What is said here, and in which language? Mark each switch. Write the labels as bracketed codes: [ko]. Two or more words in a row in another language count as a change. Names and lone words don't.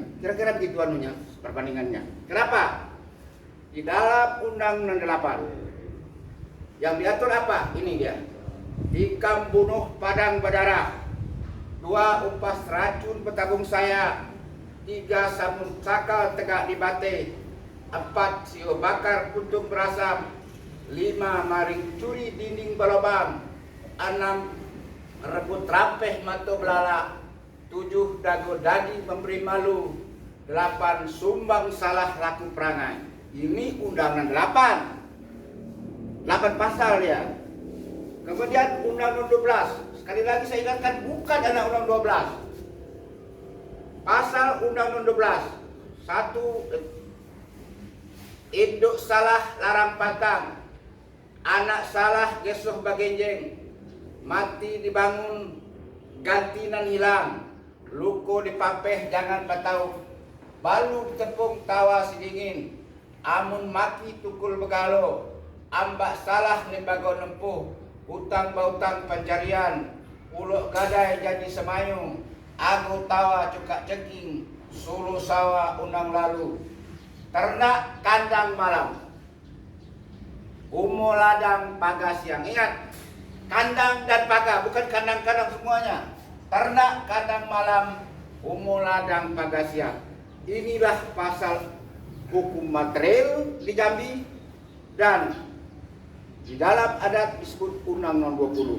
[id] Kira-kira begitu anunya, perbandingannya. Kenapa? Di dalam Undang 68 yang diatur apa? Ini dia. [jax] Tikam bunuh padang berdarah, 2 umpas racun petabung saya, 3 samun sakal tegak di bate, 4 sio bakar kuntung berasap, 5 maring curi dinding balobam, 6 rebut rampeh mato belala, 7 dago dadi memberi malu, 8 sumbang salah laku perangai. [id] Ini Undangan 8 pasal ya. Kemudian Undang 12, sekali lagi saya ingatkan, bukan anak Undang 12. [jax] Pasal Undang 12 1, induk salah larang patang, anak salah gesuh bagenjeng, mati dibangun ganti nan hilang, luko dipapeh jangan batau, balu ditepung tawa si dingin, amun maki tukul begalo, ambak salah lembaga nempuh, utang bautang pencarian, uluk gadai jadi semayu, agu tawa cukak ceking, sulu sawa undang lalu, ternak kandang malam, umo ladang paga siang. [id] Ingat, kandang dan paga, bukan kandang-kandang semuanya. [jax] Ternak kandang malam, umo ladang paga siang. [id] Inilah pasal hukum materil di Jambi, dan di dalam adat disebut Undang 20.